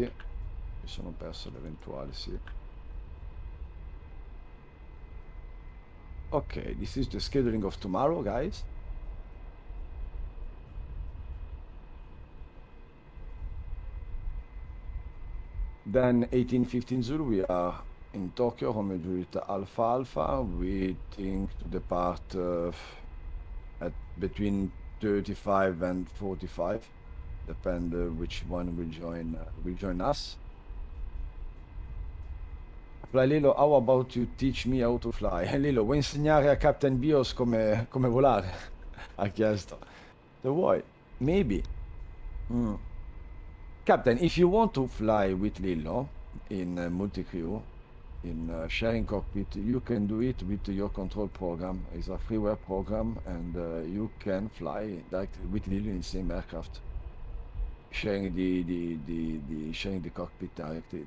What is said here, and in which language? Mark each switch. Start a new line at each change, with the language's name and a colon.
Italian: Mi sono perso l'eventuale sì.
English: Okay, this is the scheduling of tomorrow, guys. Then 18:15 Zulu, we are in Tokyo, Romeo Juliet Alpha Alpha. We think to depart at between 35 and 45, depend which one will join us. Flylillo, how about you teach me how to fly?
Italian: Lillo, vuoi insegnare a Captain Bios come volare? Ha chiesto. Se vuoi, maybe.
English: Captain, if you want to fly with Lillo in multi-crew, in sharing cockpit, you can do it with your control program. It's a freeware program, and you can fly directly with Lillo in the same aircraft, sharing the cockpit directly.